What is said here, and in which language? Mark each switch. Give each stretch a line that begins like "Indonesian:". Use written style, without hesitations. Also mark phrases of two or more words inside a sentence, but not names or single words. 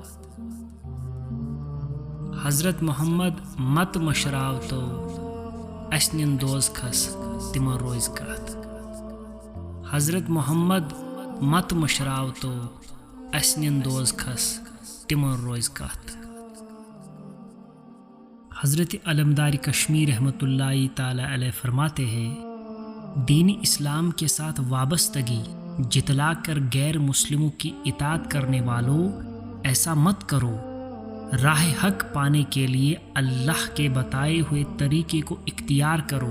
Kashmiri: حضرت محمد مت مشراوتو اسہِ نِن دوزخس تِمن روزِ کتھ حضرت محمد مت مشراوتو اسہِ نِن دوزخس تِمن روزِ کتھ
Urdu: حضرت علمدار کشمیر رحمۃ اللہ تعالی علیہ فرماتے ہیں، دین اسلام کے ساتھ وابستگی جتلا کر غیر مسلموں کی اطاعت کرنے والوں، ایسا مت کرو۔ راہ حق پانے کے لیے اللہ کے بتائے ہوئے طریقے کو اختیار کرو۔